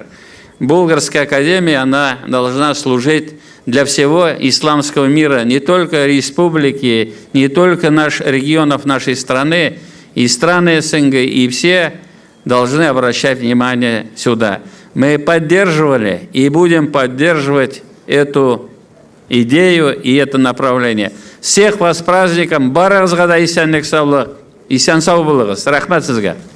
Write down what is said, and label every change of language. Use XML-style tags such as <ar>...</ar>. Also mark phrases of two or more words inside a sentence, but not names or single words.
<ru>Болгарская академия, она должна служить для всего исламского мира, не только республики, не только наших регионов нашей страны, и страны СНГ, и все должны обращать внимание сюда. Мы поддерживали и будем поддерживать эту идею и это направление. Всех вас с праздником!</ru> <tt>Барыгызга да исәнлек, саулык, исән сау булыгыз. Рәхмәт сезгә!</tt>